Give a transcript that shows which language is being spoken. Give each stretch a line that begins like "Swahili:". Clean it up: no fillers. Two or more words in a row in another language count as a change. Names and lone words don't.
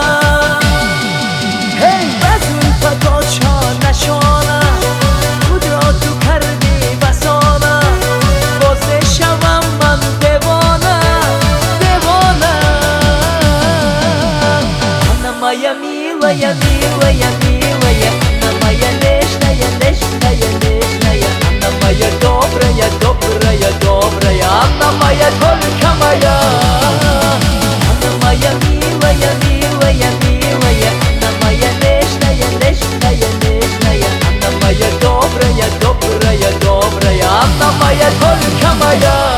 Persian: هی بزن فقط شانه شانه خود را تو کردی فسانه، باز میشوم من دیوانه دیوانه.
Russian: Она моя милая, милая, милая, она моя нежная, нежная, нежная, она моя добрая, добрая, добрая, она моя только моя. Она моя милая, милая, милая, она моя нежная, нежная, нежная, она моя добрая, добрая, добрая, она моя только моя.